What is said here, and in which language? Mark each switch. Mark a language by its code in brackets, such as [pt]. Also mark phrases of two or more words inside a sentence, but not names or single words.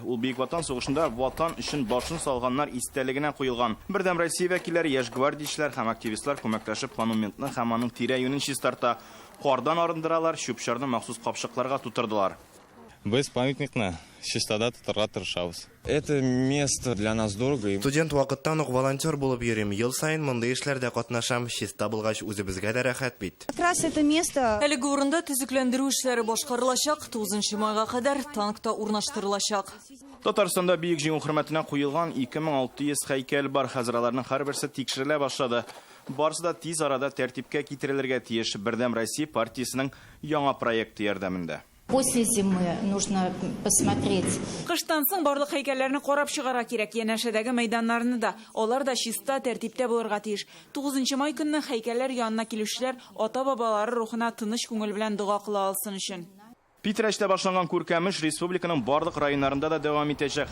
[tt] Ул Бөек Ватан сугышында ватан өчен башын салганнар истәлегенә куелган. Бердәм Россия вәкилләре, яшь гвардиячеләр һәм активистлар күмәкләшеп монументны һәм аның тирә-юнен чистарта. Кардан арындыралар, чүп-чарны махсус капчыкларга тутырдылар. Без памятникны чистота тотарга тырышабыз. [ru] Это место для нас дорого. [tt] Студент вакыттан ук волонтер булып йөрим. Ел сайын мондай эшләрдә катнашам. Чиста булгач үзебезгә дә рәхәт бит. [ru] Как раз это место. [tt] Әлеге урында төзекләндерү эшләре башкарылачак, 9 майга кадәр танкта урнаштырылачак. Татарстанда бөек җиңү хөрмәтенә куелган 2600 һәйкәл бар. Хәзер аларның һәрберсе тикшерелә башлады. Барысы да тиз арада тәртипкә китерелергә тиеш. Бердәм Россия партиясенең яңа проекты ярдәмендә. [ru] После зимы нужно посмотреть. [tt] Кыштан соң барлык һәйкәлләрне карап чыгарга кирәк. Янәшәдәге мәйданнарны да, алар да чиста, тәртиптә булырга тиеш. 9 май көнне һәйкәлләр янына килүчеләр ата-бабалары рухына тыныч күңел белән дуга кыла алсын өчен. Питрәштә башланган күркәмеш республиканың барлык районнарында да дәвам итәчәк.